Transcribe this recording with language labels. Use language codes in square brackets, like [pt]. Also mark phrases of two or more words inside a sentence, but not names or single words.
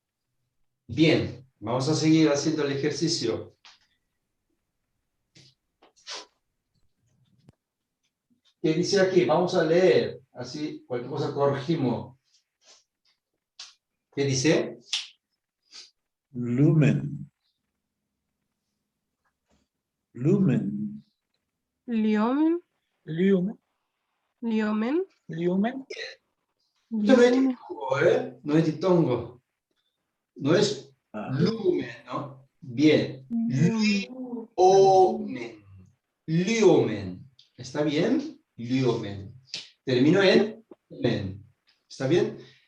[es] Bien, vamos a seguir haciendo el ejercicio. ¿Qué dice aquí? Vamos a leer. Así, cualquier cosa corregimos. ¿Qué dice? Lumen. Lumen. Liomen. Lumen. Liomen. Lumen. Esto no es Liomen. ditongo, ¿eh? No es ditongo. No es Ah, lumen, ¿no? Bien. Liomen. Liomen. Liomen. ¿Está bien? Liomen. Termino en men. ¿Está bien?